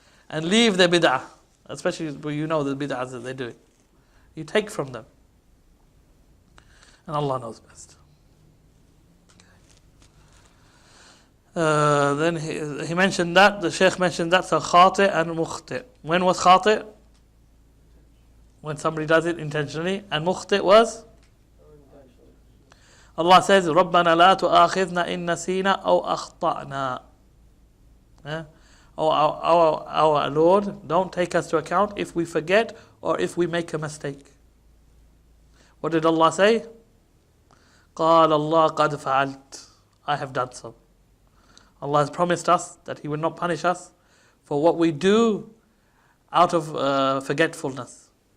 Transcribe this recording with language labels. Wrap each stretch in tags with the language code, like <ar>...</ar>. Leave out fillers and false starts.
<en>And leave the bid'ah, especially where you know the bid'ahs that they're doing. You take from them. And Allah knows best. Then he mentioned that, the Shaykh mentioned that, so khati and mukhti. When was khati? When somebody does it intentionally. And mukhti was?</en> <ar>Allah says, رَبَّنَا لَا تُؤَاخِذْنَا إِن نَسِينَا أَوْ أَخْطَأْنَا.</ar> <en>Oh, our Lord, don't take us to account if we forget or if we make a mistake. What did Allah say?</en> <ar>قَالَ اللَّهُ قَدْ فَعَلْتُ.</ar> <en>I have done so. Allah has promised us that He will not punish us for what we do out of forgetfulness.</en>